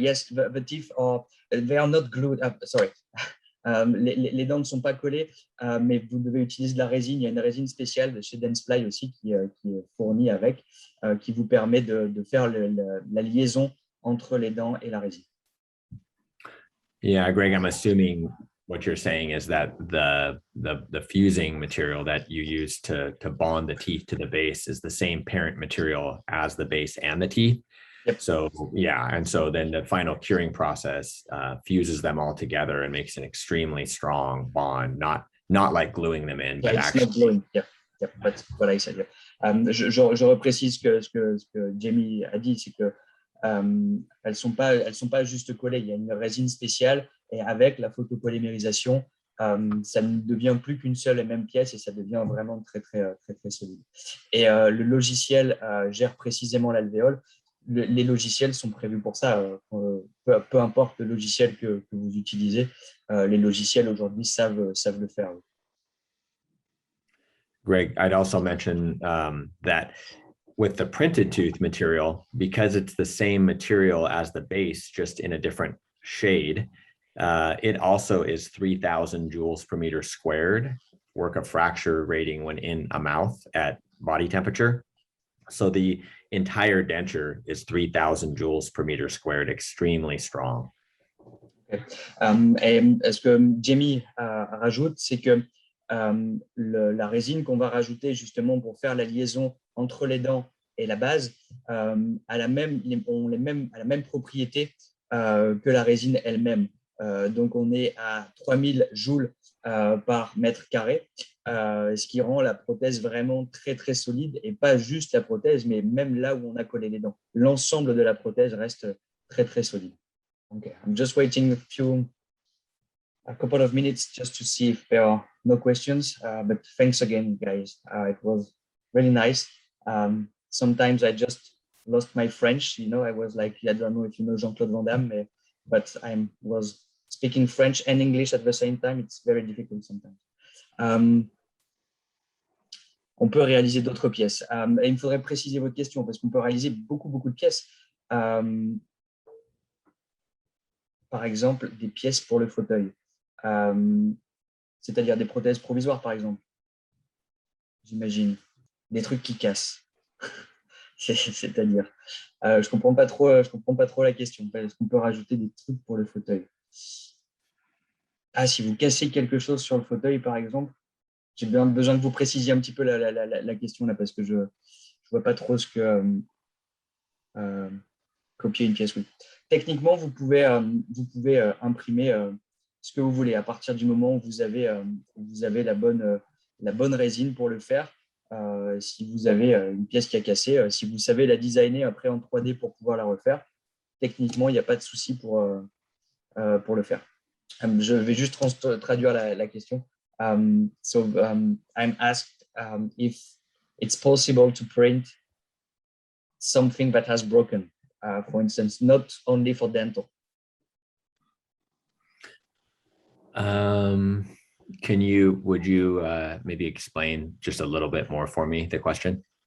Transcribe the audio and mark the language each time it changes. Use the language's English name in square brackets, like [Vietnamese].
[English] Yes, the teeth they are not glued. Sorry. [French] Les dents ne sont pas collées, mais vous devez utiliser de la résine. Il y a une résine spéciale de chez Dentsply aussi qui est fournie avec, qui vous permet de faire la liaison entre les dents et la résine. [English] Yeah, Greg, I'm assuming what you're saying is that the fusing material that you use to bond the teeth to the base is the same parent material as the base and the teeth. Yep. So yeah, and so then the final curing process fuses them all together and makes an extremely strong bond, not like gluing them in, but actually not gluing. Yeah, that's what I said. Yeah. [French] Je reprécise ce que Jamie a dit, c'est que elles sont pas juste collées. Il y a une résine spéciale et avec la photopolymérisation, ça ne devient plus qu'une seule et même pièce et ça devient vraiment très solide. Et le logiciel gère précisément l'alvéole. Les logiciels sont prévus pour ça. Peu importe le logiciel que vous utilisez, les logiciels aujourd'hui savent le faire. [English] Greg, I'd also mention that with the printed tooth material, because it's the same material as the base, just in a different shade, it also is 3,000 joules per meter squared, work of fracture rating when in a mouth at body temperature. So the entire denture is 3,000 joules per meter squared, extremely strong. Okay. [French] Et ce que Jamie rajoute, c'est que la résine qu'on va rajouter justement pour faire la liaison entre les dents et la base a la même propriété que la résine elle-même. Donc on est à 3000 joules par mètre carré, ce qui rend la prothèse vraiment très solide, et pas juste la prothèse, mais même là où on a collé les dents. L'ensemble de la prothèse reste très solide. [English] Okay, I'm just waiting a couple of minutes just to see if there are no questions, but thanks again, guys. It was really nice. Sometimes I just lost my French, I was like, I don't know if you know Jean-Claude Van Damme, but I was speaking French and English at the same time. It's very difficult sometimes. [French] On peut réaliser d'autres pièces. Et il me faudrait préciser votre question parce qu'on peut réaliser beaucoup de pièces. Par exemple, des pièces pour le fauteuil. C'est-à-dire des prothèses provisoires, par exemple. J'imagine. Des trucs qui cassent. C'est-à-dire. Je comprends pas trop la question. Est-ce qu'on peut rajouter des trucs pour le fauteuil? Ah, si vous cassez quelque chose sur le fauteuil, par exemple, j'ai bien besoin que vous précisiez un petit peu la question là, parce que je vois pas trop ce que copier une pièce. Oui. Techniquement, vous pouvez imprimer ce que vous voulez à partir du moment où vous avez la bonne résine pour le faire. Si vous avez une pièce qui a cassé, si vous savez la designer après en 3D pour pouvoir la refaire, techniquement, il n'y a pas de souci pour le faire. Je vais juste traduire la question. [English] I'm asked if it's possible to print something that has broken, for instance, not only for dental. Would you maybe explain just a little bit more for me, the question?